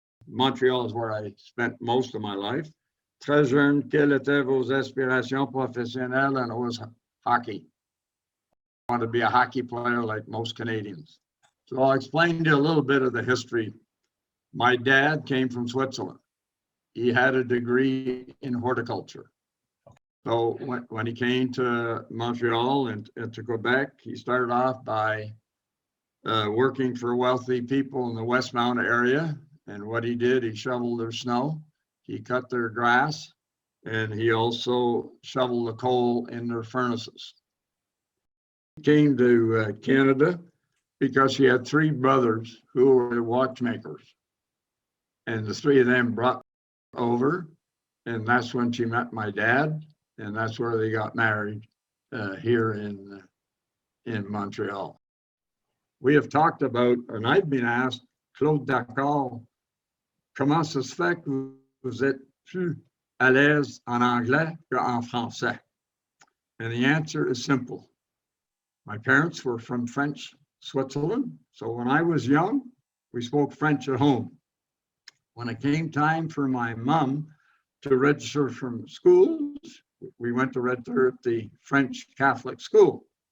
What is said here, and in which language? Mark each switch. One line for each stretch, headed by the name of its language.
English: Montreal is where I spent most of my life.
French: Très jeune, quelles étaient vos aspirations professionnelles?
English: And it was hockey. I wanted to be a hockey player like most Canadians. So I'll explain to you a little bit of the history. My dad came from Switzerland. He had a degree in horticulture. So when he came to Montreal and to Quebec, he started off by working for wealthy people in the Westmount area. And what he did, he shoveled their snow, he cut their grass, and he also shoveled the coal in their furnaces. He came to Canada because he had three brothers who were watchmakers. And the three of them brought over, and that's when she met my dad, and that's where they got married here in Montreal. We have talked about, and I've been asked,
French: Claude Daccord, comment ça se fait que vous êtes plus à l'aise en anglais qu'en français?
English: And the answer is simple. My parents were from French Switzerland, so when I was young, we spoke French at home. When it came time for my mom to register from schools, we went to register at the French Catholic school.